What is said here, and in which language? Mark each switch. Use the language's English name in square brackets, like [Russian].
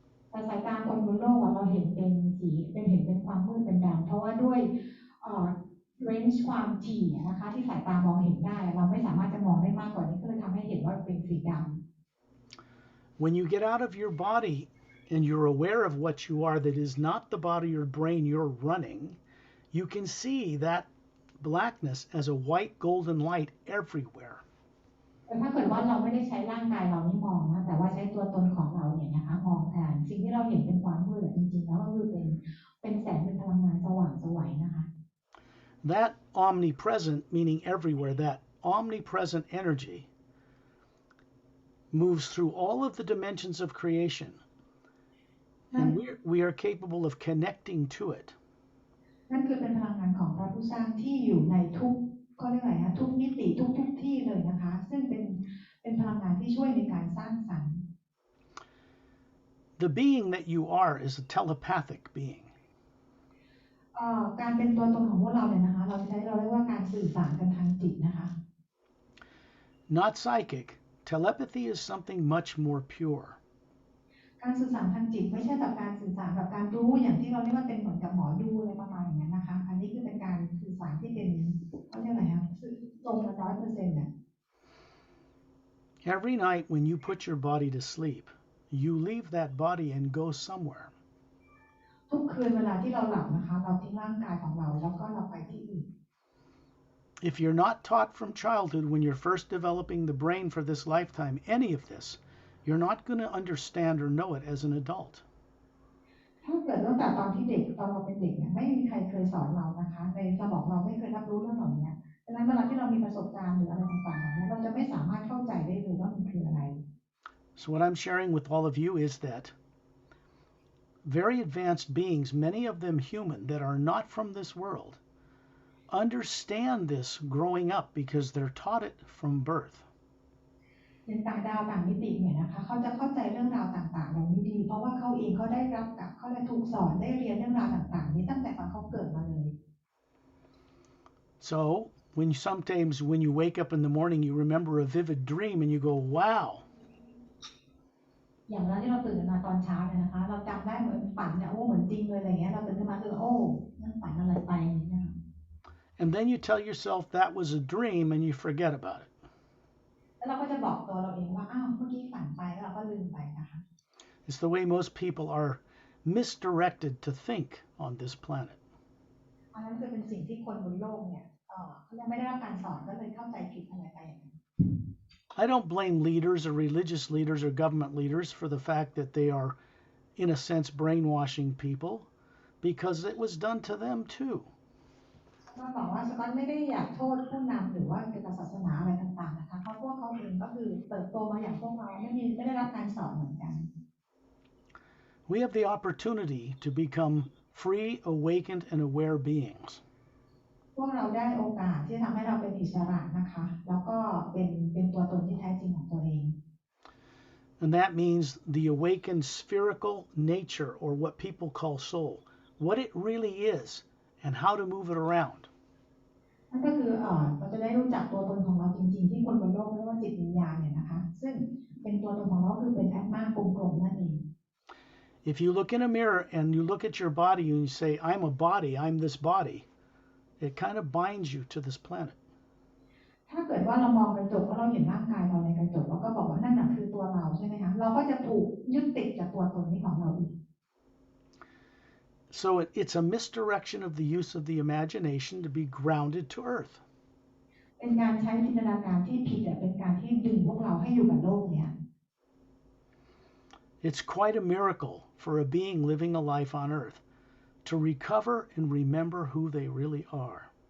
[Thai] แต่สายตาคนบนโลกเราเห็นเป็นสีเห็นเป็นความมืดเป็นดำเพราะว่าด้วยเรนจ์ความถี่นะคะที่สายตามองเห็นได้เราไม่สามารถจะมองได้มากกว่านี้ก็เลยทำให้เห็นว่าเป็นสีดำ [English] When you get out of your body and you're aware of what you are that is not the body or brain you're running, you can see that blackness as a white golden light everywhere. [Thai] แต่ถ้าเกิดว่าเราไม่ได้ใช้ร่างกายเรานี่มองนะแต่ว่าใช้ตัวตนของเราเนี่ยนะคะมองแทนสิ่งที่เราเห็นเป็นความมืดจริงๆแล้วก็คือเป็นแสงเป็นพลังงานสว่างไสวนะคะ [English] That omnipresent, meaning everywhere, that omnipresent energy moves through all of the dimensions of creation, and we are capable of connecting to it. [Thai] นั่นคือเป็นพลังงานของพระผู้สร้างที่อยู่ในทุกก็เรียกอะไรนะทุกมิติทุกที่เลยนะคะซึ่งเป็นพลังงานที่ช่วยในการสร้างสรรค์ [English] The being that you are is a telepathic being. [Thai] การเป็นตัวตนของพวกเราเนี่ยนะคะเราเรียกว่าการสื่อสารกันทางจิตนะคะ [English] Not psychic. Telepathy is something much more pure. [Thai] การสื่อสารทางจิตไม่ใช่แบบการสื่อสารแบบการรู้อย่างที่เราเรียกว่าเป็นเหมือนกับหมอดูอะไรประมาณอย่างนั้นนะคะอันนี้คือเป็นการสื่อสารที่เป็นเขาเรียกอะไรคะตรงกัน100%เนี่ย [English] Every night when you put your body to sleep, you leave that body and go somewhere. [Thai] ทุกคืนเวลาที่เราหลับนะคะเราทิ้งร่างกายของเราแล้วก็เราไปที่อื่น [English] If you're not taught from childhood when you're first developing the brain for this lifetime any of this, you're not going to understand or know it as an adult. [Thai] ถ้าเกิดตั้งแต่ตอนที่เด็กตอนเราเป็นเด็กเนี่ยไม่มีใครเคยสอนเรานะคะในสมองเราไม่เคยรับรู้เรื่องเหล่านี้ดังนั้นเวลาที่เรามีประสบการณ์หรืออะไรต่างๆเหล่านี้เราจะไม่สามารถเข้าใจได้เลยว่ามันคืออะไร [English] So what I'm sharing with all of you is that very advanced beings, many of them human, that are not from this world, understand this growing up because they're taught it from birth. [Thai] เป็นต่างดาวต่างมิติเนี่ยนะคะเขาจะเข้าใจเรื่องราวต่างๆเหล่านี้ดีเพราะว่าเขาเองเขาได้รับกับเขาได้ถูกสอนได้เรียนเรื่องราวต่างๆนี้ตั้งแต่ตอนเขาเกิดมาเลย [English] So sometimes when you wake up in the morning, you remember a vivid dream and you go, wow. [Thai] อย่างเวลาที่เราตื่นมาตอนเช้าเนี่ยนะคะเราจำได้เหมือนฝันเนี่ยโอ้เหมือนจริงเลยอะไรเงี้ยเราตื่นขึ้นมาคือโอ้นั่นฝันอะไรไปนี่นะคะ [English] And then you tell yourself that was a dream and you forget about it. [Thai] แล้วเราก็จะบอกตัวเราเองว่าอ้าวเมื่อกี้ฝันไปแล้วเราก็ลืมไปนะคะ [English] It's the way most people are misdirected to think on this planet. [Thai] อันนั้นคือเป็นสิ่งที่คนบนโลกเนี่ยเขายังไม่ได้รับการสอนก็เลยเข้าใจผิดอะไรไปอย่างนั้น [English] I don't blame leaders or religious leaders or government leaders for the fact that they are, in a sense, brainwashing people because it was done to them too. [Thai] ก็บอกว่าสกอตไม่ได้อยากโทษผู้นำหรือว่าเกี่ยวกับศาสนาอะไรต่างๆนะคะเพราะพวกเขาเองก็คือเติบโตมาอย่างพวกเราไม่ได้รับการสอนเหมือนกัน [English] We have the opportunity to become free, awakened, and aware beings. [Thai] พวกเราได้โอกาสที่ทำให้เราเป็นอิสระนะคะแล้วก็เป็นตัวตนที่แท้จริงของตัวเอง [English] And that means the awakened spherical nature, or what people call soul, what it really is and how to move it around. [Thai] นั่นก็คือเราจะได้รู้จักตัวตนของเราจริงๆที่คนบนโลกเรียกว่าจิตวิญญาณเนี่ยนะคะซึ่งเป็นตัวตนของเราคือเป็นแอตมากลมๆนั่นเอง [English] If you look in a mirror and you look at your body and you say, I'm a body, I'm this body, it kind of binds you to this planet. [Thai] ถ้าเกิดว่าเรามองกระจกแล้วเราเห็นร่างกายเราในกระจกแล้วก็บอกว่านั่นน่ะคือตัวเราใช่ไหมคะเราก็จะถูกยึดติดกับตัวตนนี้ของเราอีก [English] So it's a misdirection of the use of the imagination to be grounded to earth. [Thai] เป็นการใช้จินตนาการที่ผิดเป็นการที่ดึงพวกเราให้อยู่กับโลกเนี่ย [English] It's quite a miracle for a being living a life on earth to recover and remember who they really are.